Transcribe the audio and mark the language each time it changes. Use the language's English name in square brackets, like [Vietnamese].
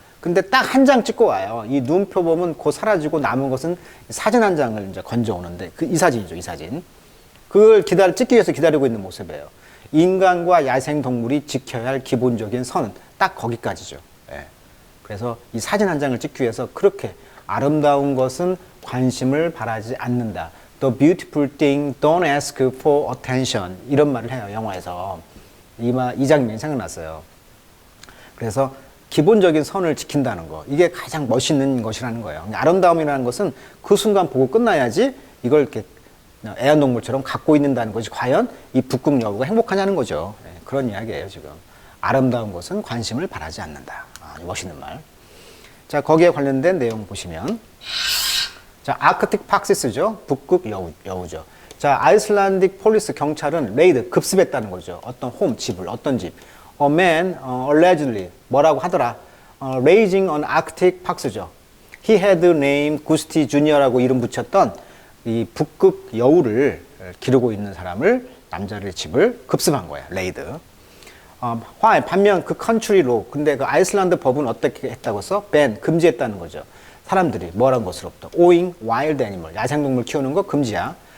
[Korean] 근데 딱 한 장 찍고 와요. 이 눈표 보면 곧 사라지고 남은 것은 사진 한 장을 이제 건져오는데, 이 사진이죠, 이 사진. 그걸 찍기 위해서 기다리고 있는 모습이에요. 인간과 야생동물이 지켜야 할 기본적인 선은 딱 거기까지죠. 예. 그래서 이 사진 한 장을 찍기 위해서 그렇게 아름다운 것은 관심을 바라지 않는다. [English] The beautiful thing don't ask for attention. [Korean] 이런 말을 해요, 영화에서. 이 장면이 생각났어요. 그래서 기본적인 선을 지킨다는 거. 이게 가장 멋있는 것이라는 거예요. 아름다움이라는 것은 그 순간 보고 끝나야지 이걸 이렇게 애완동물처럼 갖고 있는다는 것이 과연 이 북극 여우가 행복하냐는 거죠. 네, 그런 이야기예요, 지금. 아름다운 것은 관심을 바라지 않는다. 멋있는 말. 자, 거기에 관련된 내용 보시면. 자, 아크틱 박시스죠. 북극 여우죠. 자, 아이슬란딕 폴리스 경찰은 레이드, 급습했다는 거죠. 어떤 집을, 어떤 집. [English] A man allegedly [Korean] 뭐라고 하더라. [English] Raising an Arctic Fox죠. He had named Gusti Jr. [Korean] 라고 이름 붙였던 이 북극 여우를 기르고 있는 사람을, 남자를 집을 급습한 거예요. 레이드. 반면 그 컨트리로, 근데 그 아이슬란드 법은 어떻게 했다고 써? ban, 금지했다는 거죠. 사람들이 뭐란 것으로부터. [English] owing wild animal, [Korean] 야생동물 키우는 거 금지야.